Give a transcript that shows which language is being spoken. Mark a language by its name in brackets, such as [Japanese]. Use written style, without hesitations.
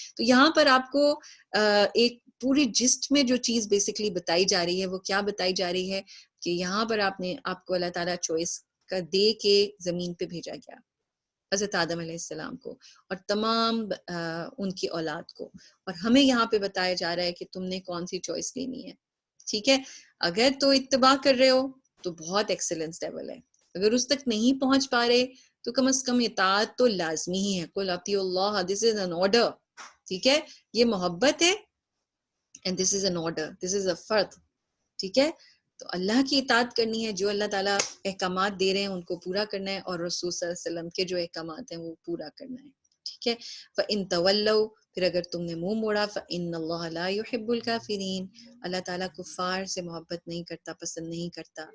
[Urdu] تو یہاں پر آپ کو ایک پوری جسٹ میں جو چیز بیسکلی بتائی جا رہی ہے وہ کیا بتائی جا رہی ہے کہ یہاں پر آپ کو اللہ تعالیٰ چوائس کا دے کے زمین پہ بھیجا گیا، حضرت آدم علیہ السلام کو اور تمام ان کی اولاد کو، اور ہمیں یہاں پہ بتایا جا رہا ہے کہ تم نے کون سی چوائس لینی ہے. ٹھیک ہے، اگر تو اتباع کر رہے ہو تو بہت ایکسلنس لیول ہے، اگر اس تک نہیں پہنچ پا رہے تو کم از کم اطاعت تو لازمی ہی ہے. [Arabic] قل اطیعوا اللہ، [English] This is an order. [Urdu] ٹھیک ہے، یہ محبت ہے [English] and this is an order, this is a فرض. [Urdu] ٹھیک ہے، تو اللہ کی اطاعت کرنی ہے، جو اللہ تعالیٰ احکامات دے رہے ہیں ان کو پورا کرنا ہے، اور رسول صلی اللہ علیہ وسلم کے جو احکامات ہیں وہ پورا کرنا ہے. ٹھیک ہے، [Arabic] فَإِن تَوَلَّوْا، [Urdu] پھر اگر تم نے منہ موڑا، [Arabic] فَإِنَّ اللَّهَ لَا يُحِبُّ الْكَافِرِينَ، [Urdu] اللہ تعالیٰ کفار سے محبت نہیں کرتا، پسند نہیں کرتا.